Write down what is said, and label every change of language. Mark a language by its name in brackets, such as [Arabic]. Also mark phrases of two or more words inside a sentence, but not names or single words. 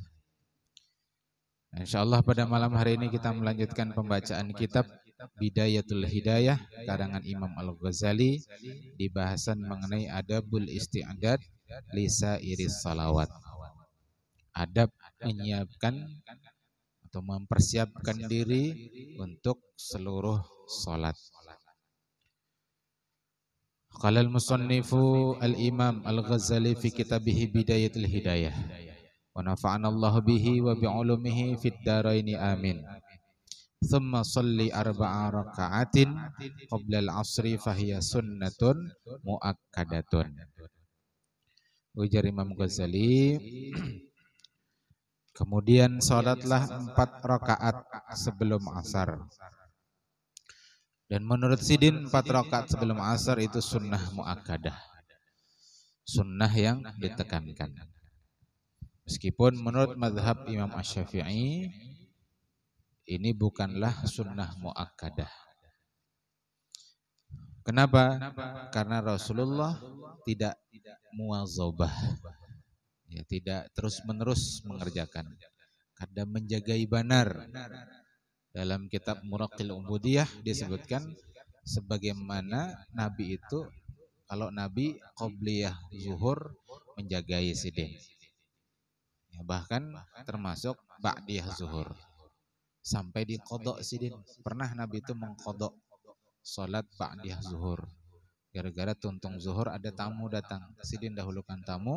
[Indonesian] Nah, insyaallah pada malam hari ini kita melanjutkan pembacaan kitab Bidayatul Hidayah karangan Imam Al-Ghazali di bahasan mengenai [Arabic] آداب الاستعداد لسائر الصلوات. [Indonesian] Adab menyiapkan atau mempersiapkan diri untuk seluruh salat. [Arabic] قال المصنف الإمام الغزالي في كتابه بداية الهداية ونفعنا الله به وبعلومه في الدارين آمين. ثم صلِّ أربع ركعات قبل العصر فهي سنة مؤكدة. [Indonesian] Ujar Imam Ghazali, kemudian salatlah 4 rakaat sebelum asar. Dan menurut Sidin 4 rakaat sebelum asar itu sunnah muakkadah, sunnah yang ditekankan. Meskipun menurut mazhab Imam Asy-Syafi'i ini bukanlah sunnah muakkadah. Kenapa? Karena Rasulullah tidak muwazabah, ya, tidak terus-menerus mengerjakan. Kadang menjagai banar. Dalam kitab Muraqil Ubudiyah disebutkan sebagaimana Nabi itu, kalau Nabi qobliyah zuhur menjagai sidin, ya, bahkan termasuk ba'diyah zuhur sampai diqodok sidin. Pernah Nabi itu mengqodok salat ba'diyah zuhur gara-gara tuntung zuhur ada tamu datang, sidin dahulukan tamu.